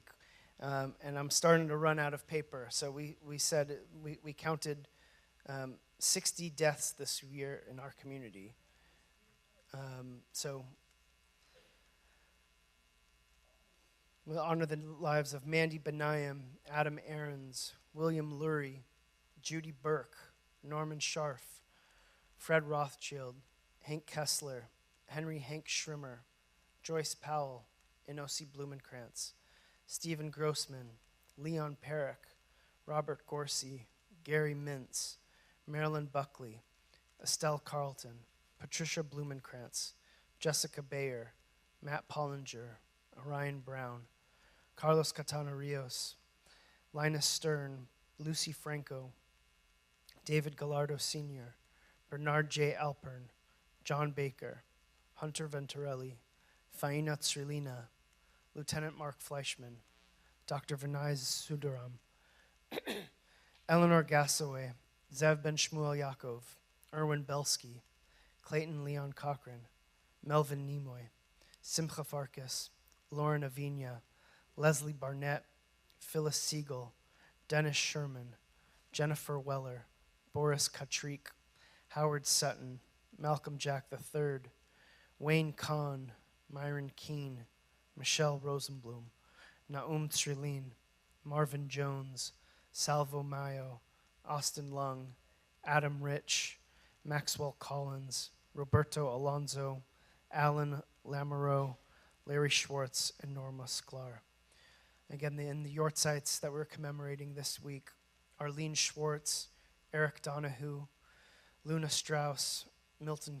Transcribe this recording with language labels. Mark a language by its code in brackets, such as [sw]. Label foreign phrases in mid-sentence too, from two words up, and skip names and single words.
[en] And I'm starting to run out of paper. So we said, we counted 60 deaths this year in our community. So we'll honor the lives of Mandy Benayim, Adam Aarons, William Lurie, Judy Burke, Norman Scharf, Fred Rothschild, Hank Kessler, Henry Hank Schrimmer, Joyce Powell, Inosi Blumenkrantz, Stephen Grossman, Leon Perrick, Robert Gorsey, Gary Mintz, Marilyn Buckley, Estelle Carlton, Patricia Blumenkrantz, Jessica Bayer, Matt Pollinger, Orion Brown, Carlos Catana Rios, Linus Stern, Lucy Franco, David Gallardo Sr., Bernard J. Alpern, John Baker, Hunter Venturelli, Faina Tsrilina, Lieutenant Mark Fleischman, Dr. Vinay Sudaram, Eleanor Gassaway, Zev Ben Shmuel Yaakov, Erwin Belsky, Clayton Leon Cochran, Melvin Nimoy, Simcha Farkas, Lauren Avina, Leslie Barnett, Phyllis Siegel, Dennis Sherman, Jennifer Weller, Boris Katrik, Howard Sutton, Malcolm Jack III, Wayne Kahn, Myron Keene, Michelle Rosenblum, Naum Tsrilin, Marvin Jones, Salvo Mayo, Austin Lung, Adam Rich, Maxwell Collins, Roberto Alonso, Alan Lamoureux, Larry Schwartz, and Norma Sklar. Again, in the Yortzites that we're commemorating this week, Arlene Schwartz, Eric Donahue, Luna Strauss, Milton